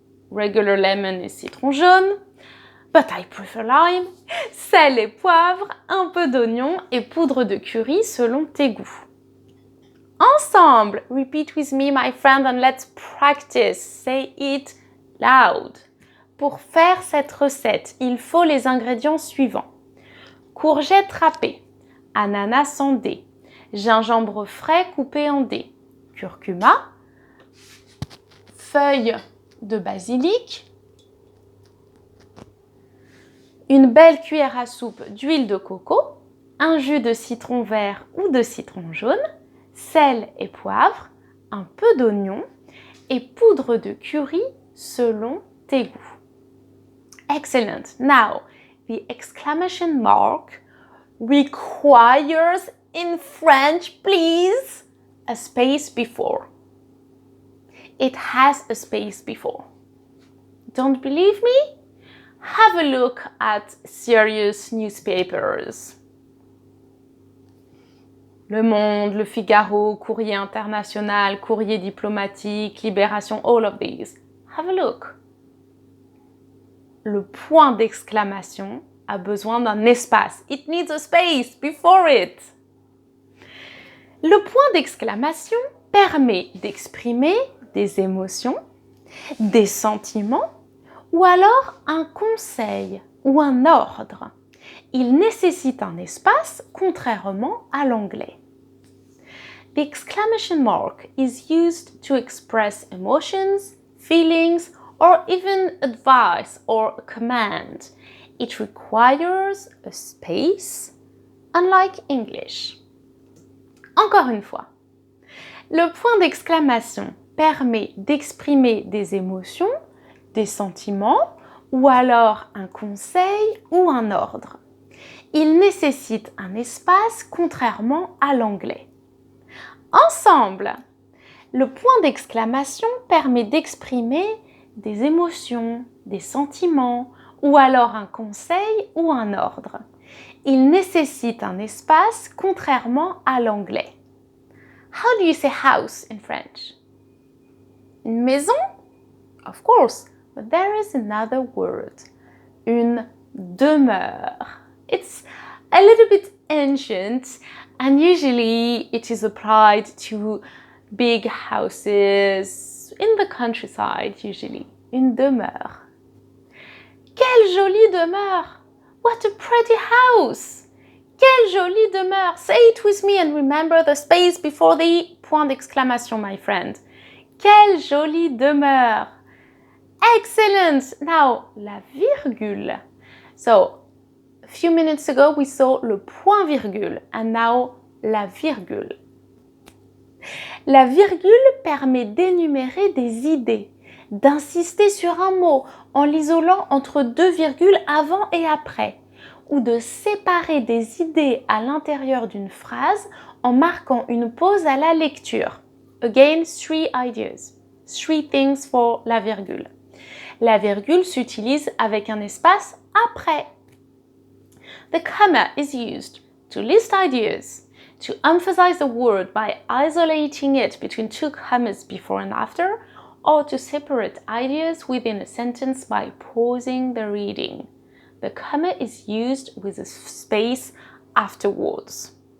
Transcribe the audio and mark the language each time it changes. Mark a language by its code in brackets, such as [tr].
[en] regular lemon is [fr] citron jaune, [en] but I prefer lime, [fr] sel et poivre, un peu d'oignon et poudre de curry selon tes goûts. Ensemble, [en] repeat with me, my friend, and let's practice. Say it loud. [fr] Pour faire cette recette, il faut les ingrédients suivants. Courgettes râpées, ananas en dés, gingembre frais coupé en dés, curcuma, feuilles de basilic, une belle cuillère à soupe d'huile de coco, un jus de citron vert ou de citron jaune, sel et poivre, un peu d'oignon et poudre de curry selon tes goûts. Excellent. [en] Now, the exclamation mark requires in French, please, a space before. It has a space before. Don't believe me? Have a look at serious newspapers. Le Monde, Le Figaro, Courrier International, Courrier Diplomatique, Libération, all of these. Have a look. [fr] Le point d'exclamation a besoin d'un espace. [en] It needs a space before it. [fr] Le point d'exclamation permet d'exprimer des émotions, des sentiments ou alors un conseil ou un ordre. Il nécessite un espace contrairement à l'anglais. [en] The exclamation mark is used to express emotions, feelings, or even advice or a command. It requires a space, unlike English. [fr] Encore une fois, le point d'exclamation permet d'exprimer des émotions, des sentiments ou alors un conseil ou un ordre. Il nécessite un espace contrairement à l'anglais. Ensemble, le point d'exclamation permet d'exprimer des émotions, des sentiments ou alors un conseil ou un ordre. Il nécessite un espace contrairement à l'anglais. [en] How do you say house in French? [fr] Une maison? [en] Of course, but there is another word. [fr] Une demeure. [en] It's a little bit ancient and usually it is applied to big houses in the countryside usually. [fr] Une demeure. Quelle jolie demeure! [en] What a pretty house! [fr] Quelle jolie demeure! [en] Say it with me and remember the space before the point d'exclamation, my friend. [fr] Quelle jolie demeure! Excellent! [en] Now, la virgule. So, a few minutes ago, we saw le point virgule and now la virgule. [fr] La virgule permet d'énumérer des idées, d'insister sur un mot en l'isolant entre deux virgules avant et après, ou de séparer des idées à l'intérieur d'une phrase en marquant une pause à la lecture. [en] Again, 3 ideas. 3 things for la virgule. [fr] La virgule s'utilise avec un espace après. [en] The comma is used to list ideas, to emphasize a word by isolating it between two commas before and after, or to separate ideas within a sentence by pausing the reading. The comma is used with a space afterwards.